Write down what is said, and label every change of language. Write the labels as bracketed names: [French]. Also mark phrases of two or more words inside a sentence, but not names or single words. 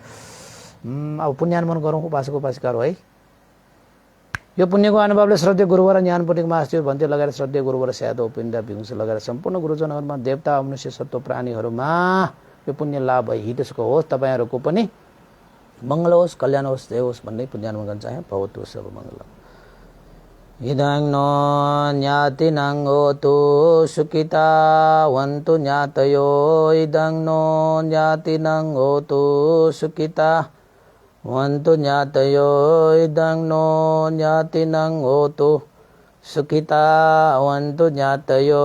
[Nepali] अब पुण्यानुमन गरौँ उपासक उपासिकाहरू है। यो पुण्यको अनुभवले श्रद्धेय गुरुवर ज्ञानपुटिक मास्टर भन्थे लगाएर श्रद्धेय गुरुवर स्यादो पिण्ड भिंस लगाएर सम्पूर्ण गुरुजनहरूमा देवता मनुष्य सत्व प्राणीहरूमा यो पुण्य लाभ भई हितसको होस्। तपाईँहरूको पनि मङ्गल होस्, कल्याण होस्, जय होस् भन्ने पुण्यानुमन गर्न चाहे। [Pali] भवतु सब मङ्गलम्। इदं नो ज्ञातिनं होतु सुखिता वन्तु ज्ञातयो। इदं नो ज्ञातिनं होतु सुखिता वन्तु ज्ञातयो। इदं नो ज्ञातिनं होतु सुखिता वन्तु ज्ञातयो।